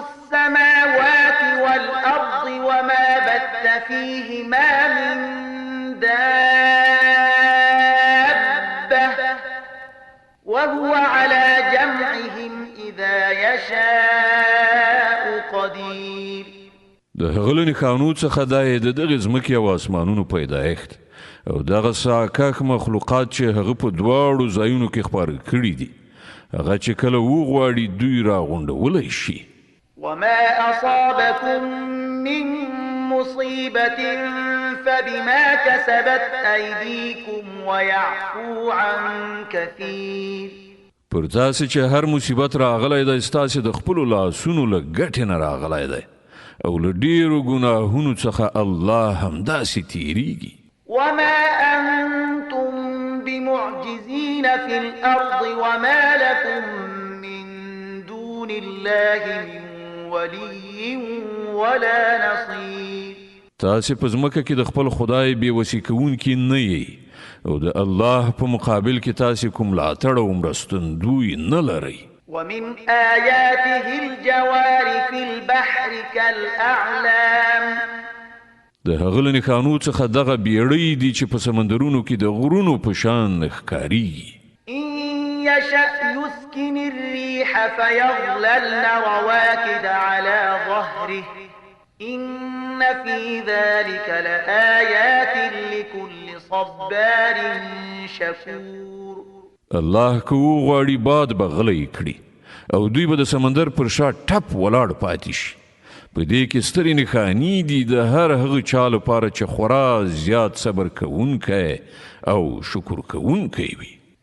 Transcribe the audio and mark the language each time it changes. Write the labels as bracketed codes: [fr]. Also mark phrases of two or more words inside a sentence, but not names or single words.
[ar] السماوات والأرض وما بث فيهما من دابة وهو على جمعهم إذا يشاء قدير. [ps] د هغه له نښانو څخه دا یې د دغې ځمکې او اسمانونو پیدایښت او دغه ساکاک مخلوقات چې هغه په دواړو ځایونو کې خپاره کړي دي هغه چې کله وغواړي دوی راغونډولی شي. [ar] وما أصابكم من مصيبة فبما كسبت أيديكم ويعفو عن كثير. [ps] پر تاسې چې هر مصیبت راغلی دی ستاسې د خپلو لاسونو له ګټې نه راغلی دی او له ډېرو ګناهونو څخه الله همداسې تیریږي. [ar] وما أنتم بمعجزين في الأرض وما لكم من دون الله من ولي ولا نصير. [ps] تاسې په ځمکه کې د خپل خدای بېوسي کوونکي نه یئ او د الله په مقابل کې تاسې کوم ملاتړ او مرستندوی نه لرئ. [ar] ومن آياته الجوار في البحر كالأعلام. [ps] د هغه له نښانو څخه دغه بیړۍ دي چې په سمندرونو کې د غرونو په شان ښکاریږي. [ar] إن يشأ يسكن الريح فيظللن رواكد على ظهره إن في ذلك لآيات لكل صبار شكور. [ps] الله که وغواړي باد به غلی کړي او دوی به د سمندر پر شا ټپ ولاړ پاتې شي. په دې کې سترې نښانې دي د هر هغه چا لپاره چې خورا زیات صبر کوونکی او شکر کوونکی وي.